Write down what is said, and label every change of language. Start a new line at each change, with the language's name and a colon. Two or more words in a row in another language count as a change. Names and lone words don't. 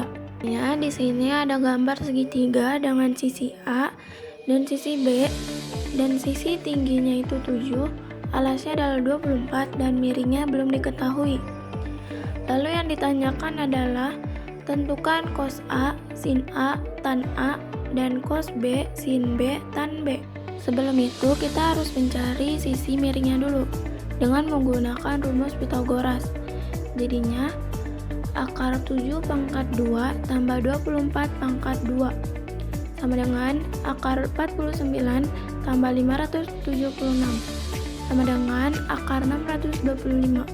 Indonesian: Ya, di sini ada gambar segitiga dengan sisi A dan sisi B. dan sisi tingginya itu 7, alasnya adalah 24 dan miringnya belum diketahui. Lalu yang ditanyakan adalah tentukan cos A, sin A, tan A, dan cos B, sin B, tan B. Sebelum itu kita harus mencari sisi miringnya dulu dengan menggunakan rumus Pythagoras. Jadinya akar 7 pangkat 2 tambah 24 pangkat 2 sama dengan akar 49 tambah 576 sama dengan akar 625.